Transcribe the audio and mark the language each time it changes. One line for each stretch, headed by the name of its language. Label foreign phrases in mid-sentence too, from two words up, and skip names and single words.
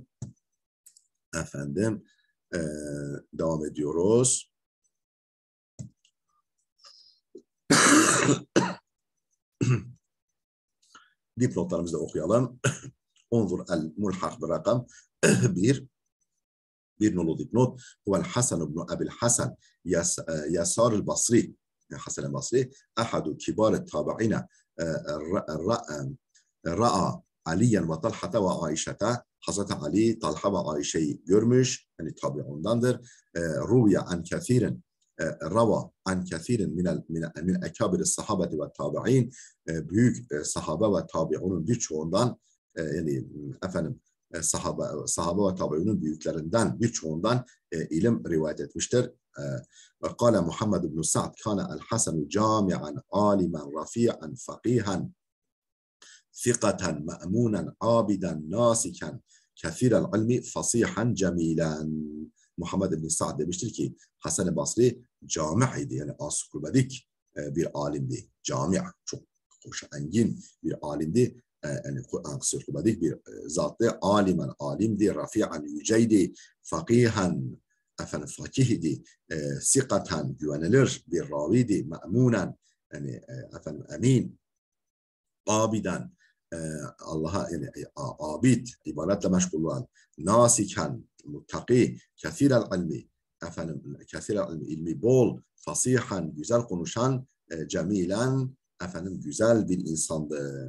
Turkish: Efendim devam ediyoruz. Dipnotlarımızı da okuyalım.
Arabic: انظر الملحق
Turkish: bir rakam bir nolu dipnot.
Arabic: هو الحسن بن أبي الحسن يسار البصري الحسن البصري أحد كبار التابعين رأى عليا وطلحة وعائشة
Turkish: Hazreti Ali, Talha ve Ayşe'yi görmüş. Yani tabi'undandır.
Arabic: روي عن كثير روى عن كثير من أكابر الصحابة والتابعين
Turkish: büyük sahabe ve tabi'unun birçoğundan yani efendim sahabe ve tabi'unun büyüklerinden birçoğundan ilim rivayet etmiştir.
Arabic: قال محمد بن سعد كان الحسن جامعا عالما رفيعا فقيها ثقة مأمونا عابدا ناسكا كثير العلم فصيحا جميلا.
Turkish: Muhammed ibn Sa'd demiştir ki Hasan-ı Basri cami'ydi yani ansiklopedik bir alimdi. Cami' çok hoş, engin bir alimdi. Yani ansiklopedik bir zattı. Alimen alimdi, rafi'an yüceydi, fakihan efendim fakihdi, sikaten güvenilir bir raviydi, me'munen yani efendim emin, abiden Allah'a yani abid, ibadetle meşgul olan, nasiken, muttaki,
Arabic: كثير العلم,
Turkish: efendim,
Arabic: كثير العلم,
Turkish: ilmi bol, fasihan, güzel konuşan, cemilen, efendim, güzel bir insandı.